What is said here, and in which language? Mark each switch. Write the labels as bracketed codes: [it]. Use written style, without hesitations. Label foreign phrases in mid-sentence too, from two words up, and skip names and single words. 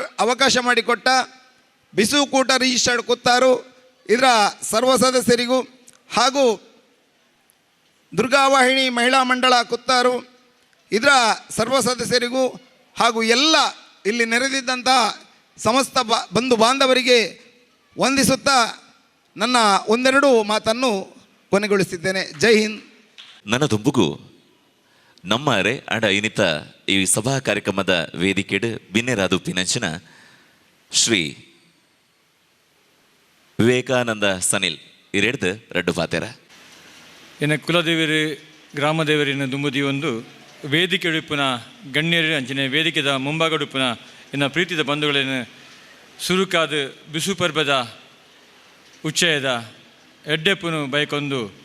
[kn] ಅವಕಾಶ ಮಾಡಿಕೊಟ್ಟ ಬಿಸುಕೂಟ ರಿಜಿಸ್ಟರ್ಡ್ ಕುತ್ತಾರು ಇದರ ಸರ್ವ ಸದಸ್ಯರಿಗೂ ಹಾಗೂ ದುರ್ಗಾವಾಹಿನಿ ಮಹಿಳಾ ಮಂಡಳ ಕುತ್ತಾರು ಇದರ ಸರ್ವ ಸದಸ್ಯರಿಗೂ ಹಾಗೂ ಎಲ್ಲ ಇಲ್ಲಿ ನೆರೆದಿದ್ದಂತಹ ಸಮಸ್ತ ಬಂಧು ಬಾಂಧವರಿಗೆ ವಂದಿಸುತ್ತಾ ನನ್ನ ಒಂದೆರಡು ಮಾತನ್ನು ಕೊನೆಗೊಳಿಸಿದ್ದೇನೆ. ಜೈ ಹಿಂದ್. [tcy] ನನ್ನ ದುಂಬುಗು ನಮ್ಮರೆ ಅಡ ಇನಿತ ಈ ಸಭಾ ಕಾರ್ಯಕ್ರಮದ ವೇದಿಕೆಡು ಬಿನ್ನೆರಾದು ಪಿನಂಚಿನ ಶ್ರೀ ವಿವೇಕಾನಂದ ಸನಿಲ್ ಇರೆಡ್ದು ರಡ್ಡು ಪಾತೆರ ಎನ್ನ ಕುಲದೇವರು ಗ್ರಾಮದೇವರಿನ ದುಂಬುದಿ ಒಂದು ವೇದಿಕೆ ಉಡುಪಿನ ಗಣ್ಯರು ಅಂಚನೆ ವೇದಿಕೆದ ಮುಂಭಾಗಡುಪಿನ ಎನ್ನ ಪ್ರೀತಿದ ಬಂಧುಗಳೇನು ಸುರುಕಾದ ಬಿಸು ಪರ್ಬದ ಉಚ್ಚಯದ ಎಡ್ಡೆಪ್ಪನು ಬೈಕೊಂದು